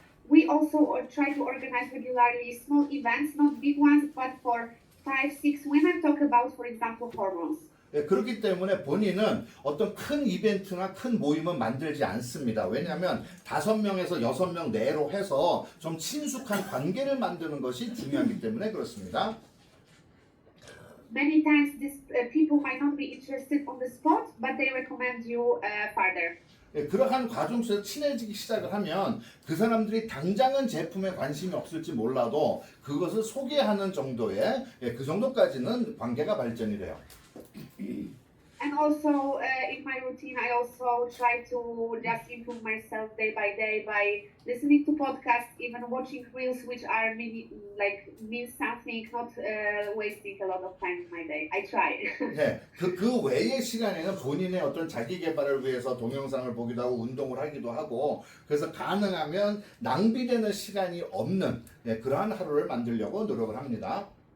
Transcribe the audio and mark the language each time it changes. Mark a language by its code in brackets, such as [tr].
[en] We also try to organize regularly small events, not big ones, but for 5, 6 women talk about, for example, hormones. [ko] 그렇기 때문에 본인은 어떤 큰 이벤트나 큰 모임은 만들지 않습니다. 왜냐하면 5명에서 6명 내로 해서 좀 친숙한 관계를 만드는 것이 중요하기 때문에 그렇습니다. [en] Many times these people might not be interested on the spot, but they recommend you further. [ko] 그러한 과정 속에서 친해지기 시작을 하면 그 사람들이 당장은 제품에 관심이 없을지 몰라도 그것을 소개하는 정도의 그 정도까지는 관계가 발전이 돼요. [en] And also in my routine, I also try to just improve myself day by day by listening to podcasts, even watching reels, which are mean something, not wasting a lot of time in my day. I try. [ko] 네, 그 외의 시간에는 본인의 어떤 자기 개발을 위해서 동영상을 보기도 하고 운동을 하기도 하고 그래서 가능하면 낭비되는 시간이 없는 네, 그러한 하루를 만들려고 노력을 합니다.